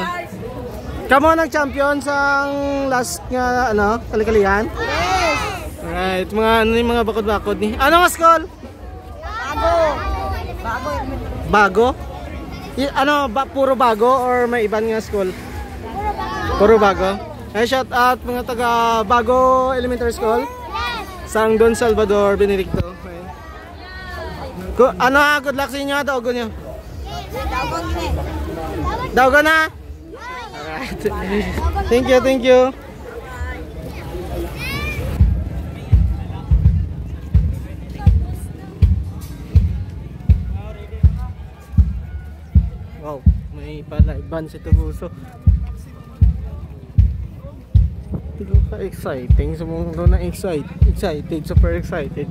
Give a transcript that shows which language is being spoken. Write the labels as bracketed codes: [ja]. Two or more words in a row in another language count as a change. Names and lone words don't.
[hil] Kamo nag-champion sa last nga ano, kalikalian? Yes! Alright, mga ano yung mga bakod-bakod ni. Ano nga school? Bago! Bago. Bago? Ano, puro bago or may ibang nga school? Puro bago. Puro bago. Ay, [en] shout out [hil] mga taga Bago Elementary School. Sang Don Salvador, Benedicto. Ano good luck sa inyo, Daogo nyo. Daogo na? Alright. [en] Thank you, thank you. [hil] Wow, may palaiban si Tubuso. Exciting, subong doon na excited, [en] super excited.